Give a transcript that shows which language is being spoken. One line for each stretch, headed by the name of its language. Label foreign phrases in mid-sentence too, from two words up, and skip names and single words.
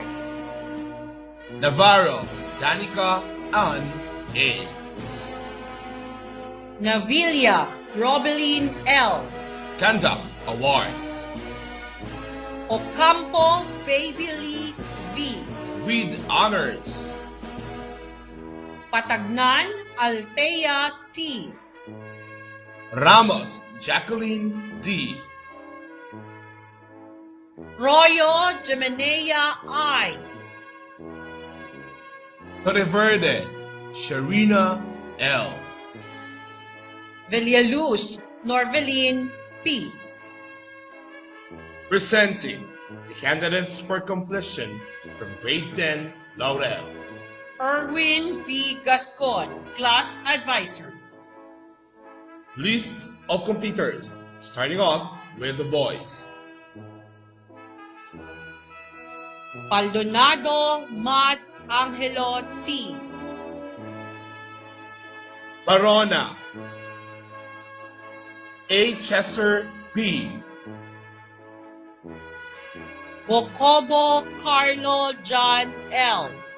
English: Navarro Danica Ann A. Navilla Robeline L. Conduct Award. Ocampo Baby Lee V. With honors. Patagnan Altea T. Ramos Jacqueline D. Royo Gemenea I. Torreverde Sharina L. Villaluz Norveline P. Presenting the candidates for completion from grade 10 Laurel. Erwin B. Gascon, Class Advisor. List of completers, starting off with the boys. Paldonado Mat Angelo T. Barona A. Chesser B. Bocobo Carlo John L.